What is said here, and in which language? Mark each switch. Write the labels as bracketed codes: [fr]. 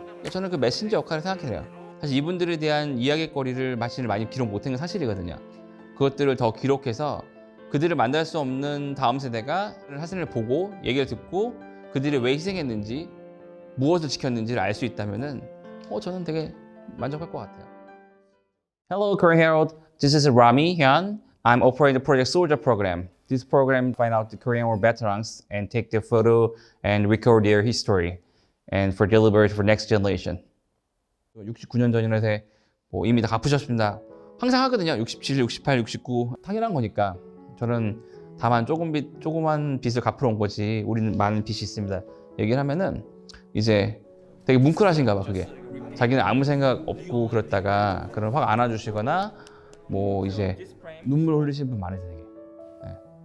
[ko] 저는 그 메신저 역할을 생각해요. 사실 이분들에 대한 이야기거리를 많이 기록 못한 건 사실이거든요. 그것들을 더 기록해서 그들을 만날 수 없는 다음 세대가 사진을 보고 얘기를 듣고 그들이 왜 희생했는지 무엇을 지켰는지를 알 수 있다면은 저는 되게 만족할 것 같아요. [en] Hello, Korean Herald. This is Rami Hyun. I'm operating the Project Soldier program. This program find out the Korean War veterans and take their photo and record their history and for delivery for next generation. [ko] 69년 전이라 해서 이미 다 갚으셨습니다. 항상 하거든요. 67, 68, 69 당연한 거니까. 저는 다만 조그만 빚을 갚으러 온 거지 우리는 많은 빚이 있습니다. 얘기를 하면은 이제 되게 뭉클하신가 봐 그게. 자기는 아무 생각 없고 그랬다가 그런 확 안아주시거나 뭐 이제 눈물 흘리시는 분 많으세요. 되게. 네.